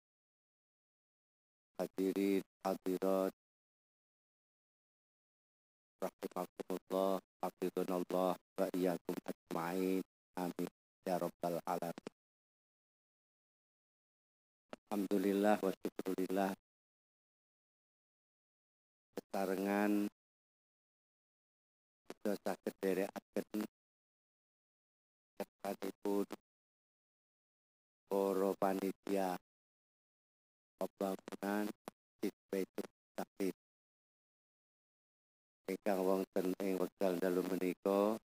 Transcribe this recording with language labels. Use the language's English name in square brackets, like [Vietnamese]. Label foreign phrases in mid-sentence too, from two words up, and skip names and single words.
[Indonesian] hadirin hadirat rahimakumullah, [Arabic] حفظنا الله وإياكم أجمعين، آمين يا رب العالمين. الحمد لله والشكر لله. [Javanese] Sesarengan kita saged dherekaken kepadipun para panitia pembangunan Masjid Baitul Mustaqim ingkang wonten ing wekdal dalu menika